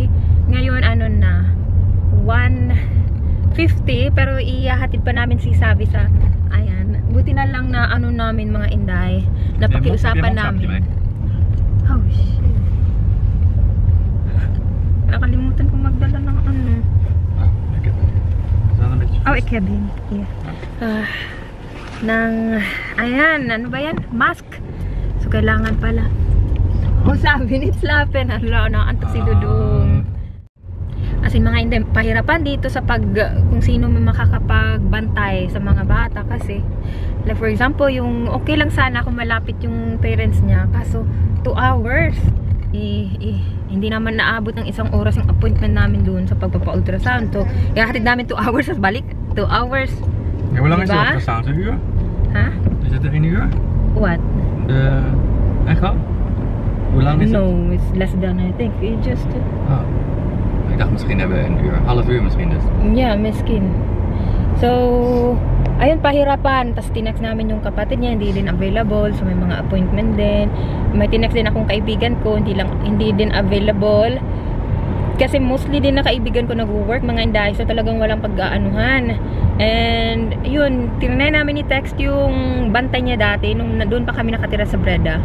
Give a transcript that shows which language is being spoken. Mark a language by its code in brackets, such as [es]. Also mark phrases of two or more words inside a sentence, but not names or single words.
[tl] Ngayon, 1:50. Pero ihahatid pa namin si Savi sa, ayan. Buti na lang na namin mga inday. Napakiusapan namin. Oh, shit. Nakalimutan kong magdala ng [nl] Oh, ik heb hem. [en] Yeah. [tl] Ayan, ba yan? Mask. So, kailangan pala. Sabi ni Slapen. Antok si Dudong. [en] As in, [tl] mga hindi, pahirapan dito sa kung sino makakapagbantay sa mga bata. Kasi, [en] like for example, [tl] yung okay lang sana kung malapit yung parents niya. Kaso, 2 hours. Hindi naman naabot ng 1 oras yung appointment namin doon sa pagpapa-ultrasound. So, ihahatid namin 2 hours at balik. 2 hours. [nl] Ja, hoe lang is de [tl] Diba? [nl] ultrasound? Een uur? Huh? Is het 1 uur? [en] What? [nl] De echo? Hoe lang is het? [en] No, it's less than I think. It just... Oh. [nl] Ik dacht misschien hebben we 1 uur. Half uur misschien dus. [en] Yeah, [tl] miskin. So, ayun, pahirapan. Tapos tinext namin yung kapatid niya, hindi din available. So, may mga appointment din. May tinext din akong kaibigan ko, hindi din available. Kasi mostly din na kaibigan ko nag-work, mga inday. So, talagang walang pag-aanuhan. And, yun, tinanay namin i-text yung bantay niya dati, nung doon pa kami nakatira sa Breda.